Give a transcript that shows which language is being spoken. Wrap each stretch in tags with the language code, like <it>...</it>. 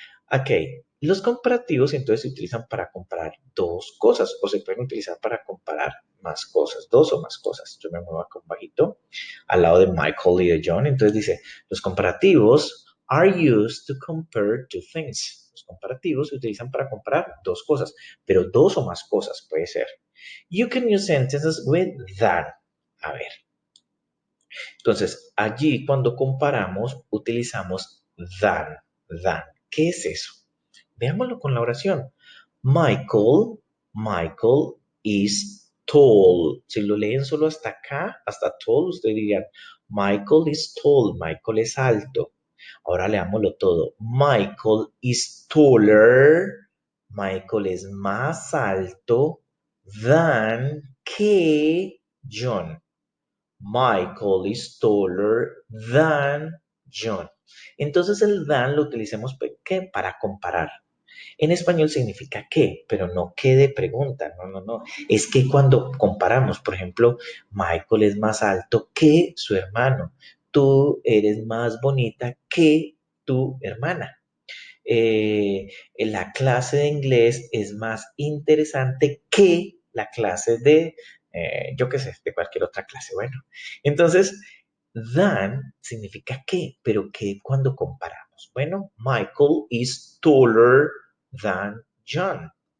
<es>Ok, los comparativos entonces se utilizan para comparar dos cosas o se pueden utilizar para comparar más cosas, dos o más cosas. Yo me muevo acá un bajito al lado de Michael y de John. Entonces dice, los comparativos</es> <en>are used to compare two things.</en> <es>Los comparativos se utilizan para comparar dos cosas, pero dos o más cosas puede ser.</es> <en>You can use sentences with than.</en> <es>A ver, entonces allí cuando comparamos utilizamos than, than. ¿Qué es eso? Veámoslo con la oración.</es> <en>Michael is tall.</en> <es>Si lo leen solo hasta acá, hasta tall, ustedes dirían,</es> <en>Michael is tall,</en> <es>Michael es alto. Ahora leámoslo todo.</es> <en>Michael is taller.</en> <es>Michael es más alto than que John.</es> <en>Michael is taller than John.</en> <es>Entonces el than lo utilicemos ¿qué? Para comparar. En español significa que, pero no que de pregunta, no. Es que cuando comparamos, por ejemplo, Michael es más alto que su hermano, tú eres más bonita que tu hermana. La clase de inglés es más interesante que la clase de, yo qué sé, de cualquier otra clase. Bueno, entonces, than significa que, pero que cuando comparamos. Bueno,</es> <en>Michael is taller than John.</en>